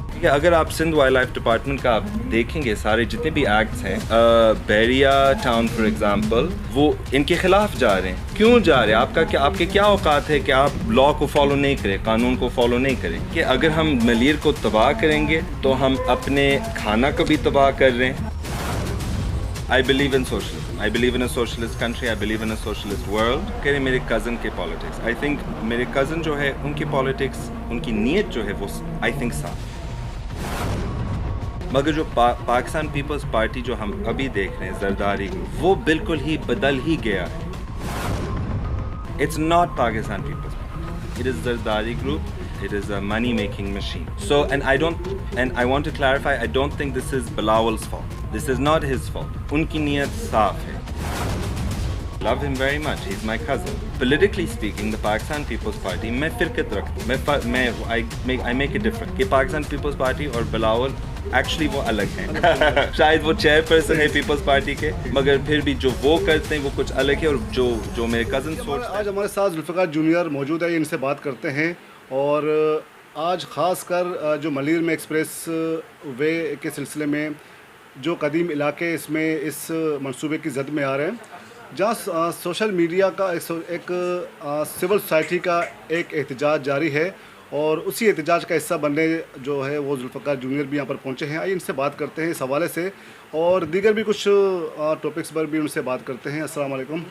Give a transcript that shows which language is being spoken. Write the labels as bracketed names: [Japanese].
[Urdu] اگر آپ Sindh wild life department کا آپ دیکھیں گے، سارے جتنے بھی ایکٹس ہیں، بیریا ٹاؤن فار ایگزامپل، وہ ان کے خلاف جا رہے ہیں۔ کیوں جا رہے ہیں؟ آپ کے کیا اوقات ہے کہ آپ لا کو فالو نہیں کریں، قانون کو فالو نہیں کریں؟ کہ اگر ہم ملیر کو تباہ کریں گے تو ہم اپنے کھانا کو بھی تباہ کر رہے ہیں۔ [English] I believe in socialism. I believe in a socialist country. I believe in a socialist world. [Urdu] کہہ میرے کزن کے پالیٹکس، I think میرے کزن جو ہے ان کی پالیٹکس، ان کی نیت جو ہے وہ I think صاف ہے۔ مگر جو پاکستان پیپلز پارٹی جو ہم ابھی دیکھ رہے ہیں، زرداری گروپ، وہ بالکل ہی بدل ہی گیا ہے۔ [English] It's not Pakistan People's Party. It is Zardari Group. It is a money-making machine. So, and I want to clarify, I don't think this is Bilawal's fault. This is not his fault. [Urdu] Unki niyat saaf hai. [English] Love him very much. He's my cousin. Politically speaking, the Pakistan People's Party, [Urdu] میں فرقت رکھتا ہوں. [English] I make a difference. [Urdu] کہ Pakistan People's Party اور Bilawal actually وہ الگ ہیں۔ شاید وہ چیئر پرسن ہے پیپلز پارٹی کے، مگر پھر بھی جو وہ کرتے ہیں وہ کچھ الگ ہے، اور جو میرے کزن سوچتے ہیں۔ آج ہمارے ساتھ ذوالفقار جونیئر موجود ہے، ان سے بات کرتے ہیں، اور آج خاص کر جو ملیر میں ایکسپریس وے کے سلسلے میں جو قدیم علاقے اس میں اس منصوبے کی زد میں آ رہے ہیں، جہاں سوشل میڈیا کا ایک سول سوسائٹی کا ایک احتجاج جاری ہے، اور اسی احتجاج کا حصہ بننے جو ہے وہ ذوالفقار جونیئر بھی یہاں پر پہنچے ہیں۔ آئیے ان سے بات کرتے ہیں اس حوالے سے، اور دیگر بھی کچھ ٹاپکس پر بھی ان سے بات کرتے ہیں۔ السلام علیکم۔